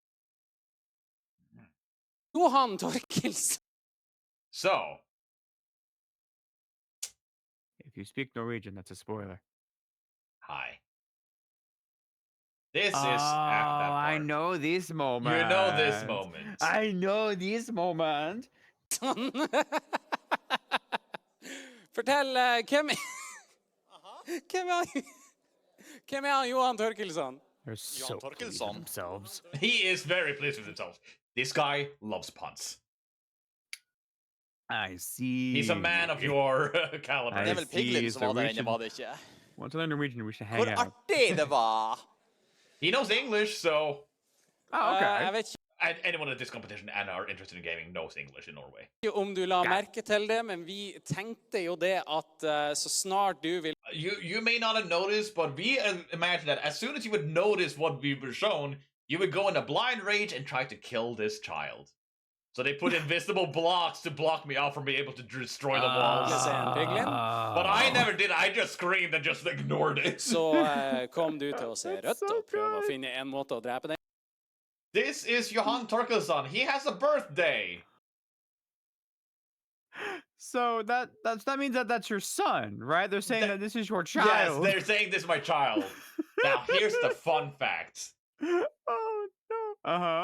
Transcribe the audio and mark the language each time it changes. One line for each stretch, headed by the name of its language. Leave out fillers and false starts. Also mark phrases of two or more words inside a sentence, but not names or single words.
English: Johan Torkils. So. If you speak Norwegian, that's a spoiler. Hi. This is Oh, at that part. I know this moment. You know this moment. I know this moment.
Norwegian: Sånn. Fortell, hvem Hvem er han? Hvem er han Johan Torkelsson?
English: They're so Johan pleased with Torkelsson. themselves. He is very pleased with himself. This guy loves puns. I see. He's a man of your caliber.
Norwegian: Det er vel Piglin som var der inne,
English: Norwegian.
Norwegian: var det ikke?
English: Want to learn Norwegian? We should hang
Norwegian: Hvor
English: out.
Norwegian: artig det var!
English: He knows English, so Oh, okay.
Norwegian: Jeg vet
English: and anyone at this competition and are interested in gaming knows English in Norway.
Norwegian: ikke om du la merke til det, men vi tenkte jo det at så snart du vil
English: You may not have noticed, but we imagine that as soon as you would notice what we were shown, you would go in a blind rage and try to kill this child. So they put invisible blocks to block me out from being able to destroy the walls.
Norwegian: se en piglin.
English: But I never did. I just screamed and just ignored it.
Norwegian: Så kom du til å se
English: That's
Norwegian: rødt
English: so
Norwegian: og prøve å
English: good.
Norwegian: finne en måte å drepe den.
English: This is Johan Torkelsson. He has a birthday. So that means that that's your son, right? They're saying that this is your child. Yes, they're saying this is my child. Now, here's the fun fact. Oh no. Uh-huh.